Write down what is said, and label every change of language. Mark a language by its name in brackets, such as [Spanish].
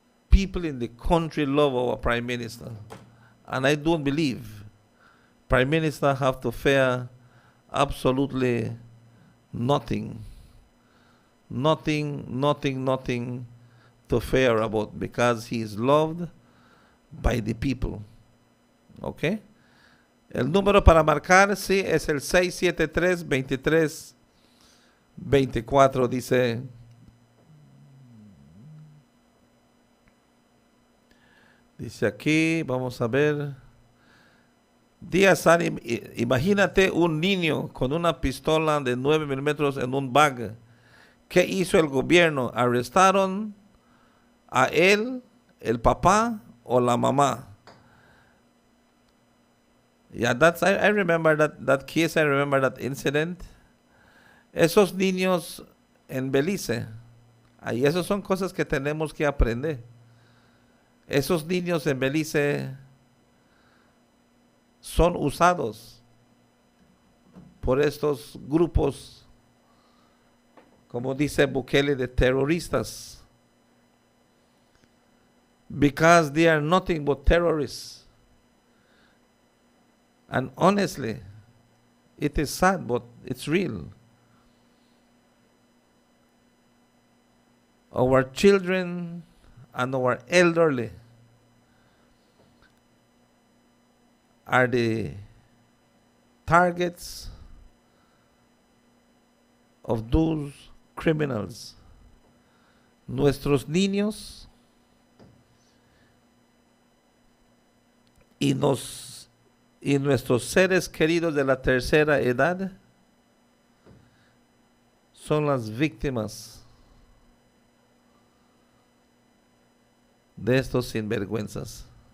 [English] People in the country love our Prime Minister. And I don't believe Prime Minister have to fear absolutely nothing. Nothing to fear about, because he is loved by the people. [Spanish] ¿Ok? El número para marcar, sí, es el 673-23-24. Dice aquí, vamos a ver. Díaz, imagínate un niño con una pistola de 9 milímetros en un bag. ¿Qué hizo el gobierno? ¿Arrestaron a él, el papá o la mamá? [English] Yeah, I remember that case. I remember that incident. [Spanish] Esos niños en Belice, y esas son cosas que tenemos que aprender. Esos niños en Belice son usados por estos grupos, como dice Bukele, de terroristas, [English] because they are nothing but terrorists. And honestly, it is sad, but it's real. Our children and our elderly are the targets of those criminals. [Spanish] Nuestros niños y nuestros seres queridos de la tercera edad son las víctimas de estos sinvergüenzas.